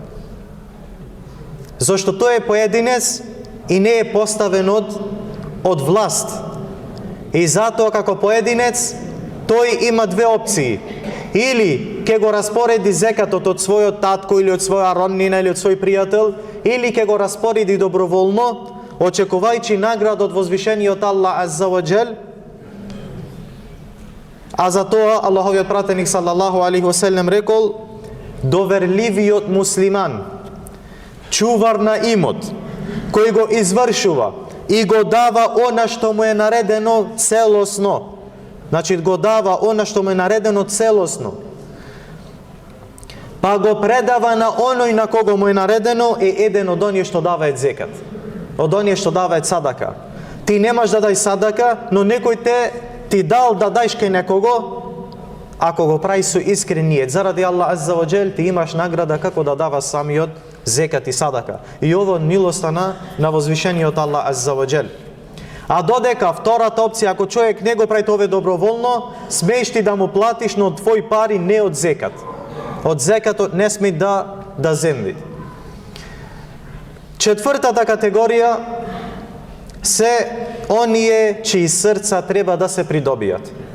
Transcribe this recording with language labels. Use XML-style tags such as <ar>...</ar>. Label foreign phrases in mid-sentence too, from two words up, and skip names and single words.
<mk>Зошто тој е поединец и не е поставен од власт. И затоа како поединец, тој има две опции. Или ќе го распореди зекатот од својот татко или од своја роднина или од свој пријател, или ќе го распореди доброволно, очекувајќи награда од возвишениот Аллах</mk> <ar>عز وجل.</ar> <mk>А за тоа Аллаховиот пратеник</mk> <ar>صلى الله عليه وسلم</ar> <mk>рекол: доверливиот муслиман, чувар на имот, кој го извршува и го дава она што му е наредено целосно. Значи го дава она што му е наредено целосно, па го предава на оној на кого му е наредено, е еден од оние што даваат зекат, од оние што даваат садака. Ти немаш да дај садака, но некој ти дал да дајш кај некого, ако го прави со искрен ниет, заради Аллах</mk> <ar>عز وجل,</ar> <mk>ти имаш награда како да дава самиот зекат и садака. И ово милоста на возвишениот Аллах</mk> <ar>عز وجل.</ar> <mk>А додека втората опција, ако човек не го прави тоа доброволно, смееш ти да му платиш, но од твој пари, не од зекат. Од зекатот не сме да земви. Четвртата категорија се оние чии срца треба да се придобијат.</mk>